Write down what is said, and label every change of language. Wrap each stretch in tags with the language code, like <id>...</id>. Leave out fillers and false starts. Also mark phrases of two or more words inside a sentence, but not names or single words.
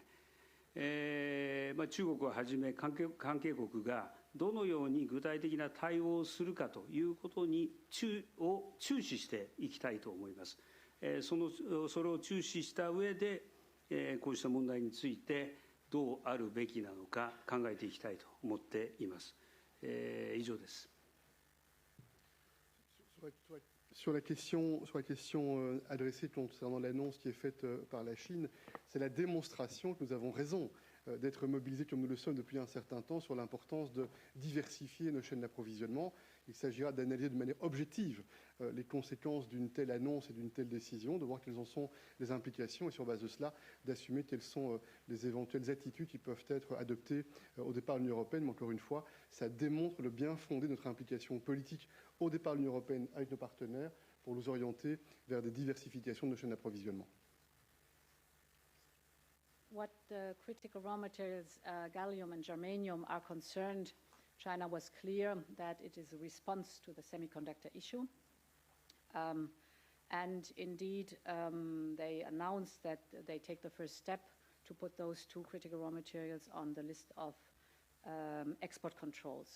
<ja>中国をはじめ関係国がどのように具体的な対応をするかということに注視していきたいと思います。それを注視した上で、こうした問題についてどうあるべきなのか考えていきたいと思っています。以上です。</ja> <fr>Sur la question adressée concernant l'annonce qui est faite par la Chine, c'est la démonstration que nous avons raison d'être mobilisés comme nous le sommes depuis un certain temps sur l'importance de diversifier nos chaînes d'approvisionnement. Il s'agira d'analyser de manière objective les conséquences d'une telle annonce et d'une telle décision, de voir quelles en sont les implications et sur base de cela, d'assumer quelles sont les éventuelles attitudes qui peuvent être adoptées au départ de l'Union européenne. Mais encore une fois, ça démontre le bien fondé de notre implication politique au départ de l'Union européenne avec nos partenaires pour nous orienter vers des diversifications de nos chaînes d'approvisionnement.</fr> <en>What critical raw materials, gallium and germanium, are concerned, China was clear that it is a response to the semiconductor issue. And indeed, they announced that they take the first step to put those two critical raw materials on the list of export controls.</en>